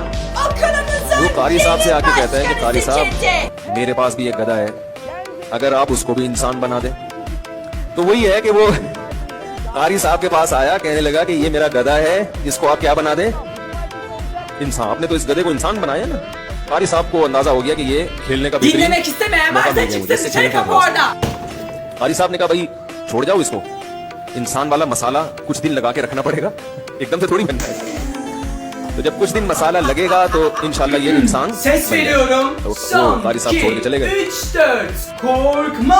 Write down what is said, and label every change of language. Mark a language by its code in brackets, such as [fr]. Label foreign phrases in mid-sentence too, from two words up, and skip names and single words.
[hi] वो कारी साहब से आके कहता है कि कारी साहब मेरे पास भी एक गधा है, अगर आप उसको भी इंसान बना दें। तो वही है कि वो कारी साहब के पास आया, कहने लगा कि ये मेरा गधा है, इसको आप क्या बना दें इंसान। आपने तो इस गधे को इंसान बनाया ना। कारी साहब को अंदाजा हो गया कि ये खेलने का बेहतरीन [tr] Dinlemek istemeyen [hi] मौका [tr] varsa [hi] मिल गया मुझे, [tr] çıksın [hi] इससे खेलने [tr] dışarı [hi] का [tr] kapı [hi] मौका। [tr] orada. [hi] कारी साहब ने कहा भाई छोड़ जाओ इसको, इंसान वाला मसाला कुछ दिन लगा के रखना पड़ेगा, एकदम से थोड़ी बनता है। तो जब कुछ दिन मसाला लगेगा तो इंशाल्लाह ये इंसान [tr] Ses [hi] बन जाएगा। [tr] veriyorum. [hi] तो वो [tr] Son, [hi] कारी साहब छोड़ के चले [tr] 2, [hi] गए। [tr] 3, 4. Korkma.